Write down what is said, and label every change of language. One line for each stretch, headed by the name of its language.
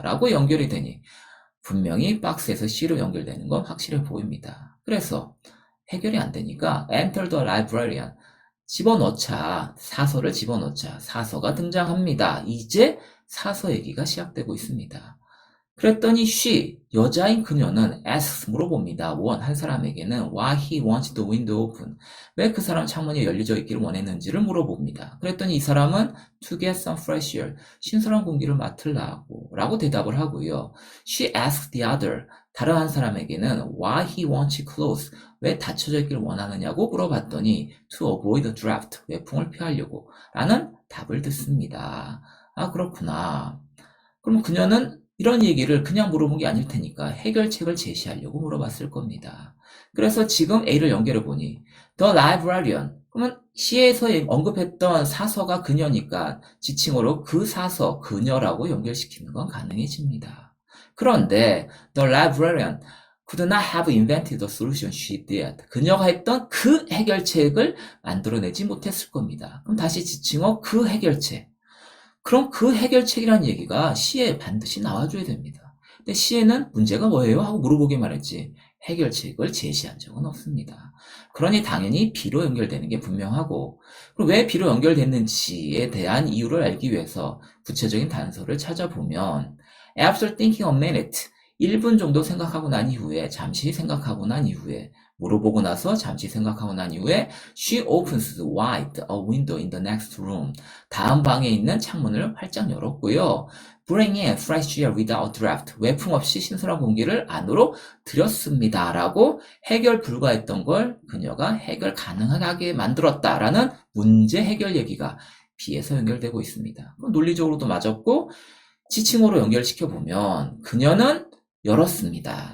Korean: 라고 연결이 되니 분명히 박스에서 C로 연결되는 건 확실해 보입니다. 그래서 해결이 안 되니까
English: enter the librarian.
Korean: 집어넣자. 사서를 집어넣자. 사서가 등장합니다. 이제 사서 얘기가 시작되고 있습니다. 그랬더니 she, 여자인 그녀는 asks, 물어봅니다. 한 사람에게는
English: why he wants the window open.
Korean: 왜 그 사람 창문이 열려져 있기를 원했는지를 물어봅니다. 그랬더니 이 사람은
English: to get some fresh air,
Korean: 신선한 공기를 맡으려고 라고 대답을 하고요.
English: She asks the other,
Korean: 다른 한 사람에게는
English: why he wants it closed,
Korean: 왜 닫혀져 있기를 원하느냐고 물어봤더니
English: to avoid the draft,
Korean: 외풍을 피하려고 라는 답을 듣습니다. 그렇구나. 그럼 그녀는 이런 얘기를 그냥 물어본 게 아닐 테니까 해결책을 제시하려고 물어봤을 겁니다. 그래서 지금 A를 연결해보니
English: The librarian,
Korean: 그러면 C에서 언급했던 사서가 그녀니까 지칭어로 그 사서, 그녀라고 연결시키는 건 가능해집니다.
English: 그런데 The librarian could not have invented the solution she did.
Korean: 그녀가 했던 그 해결책을 만들어내지 못했을 겁니다. 그럼 다시 지칭어 그 해결책. 그럼 그 해결책이라는 얘기가 C에 반드시 나와줘야 됩니다. 근데 C에는 문제가 뭐예요? 하고 물어보기만 했지 해결책을 제시한 적은 없습니다. 그러니 당연히 B로 연결되는 게 분명하고, 그럼 왜 B로 연결됐는지에 대한 이유를 알기 위해서 구체적인 단서를 찾아보면
English: After thinking a minute,
Korean: 1분 정도 생각하고 난 이후에, 잠시 생각하고 난 이후에, 물어보고 나서 잠시 생각하고 난 이후에
English: She opens wide a window in the next room.
Korean: 다음 방에 있는 창문을 활짝 열었고요.
English: Bring in fresh air without draft.
Korean: 외풍 없이 신선한 공기를 안으로 들였습니다. 라고 해결 불가했던 걸 그녀가 해결 가능하게 만들었다라는 문제 해결 얘기가 B에서 연결되고 있습니다. 논리적으로도 맞았고, 지칭어로 연결시켜보면 그녀는 열었습니다.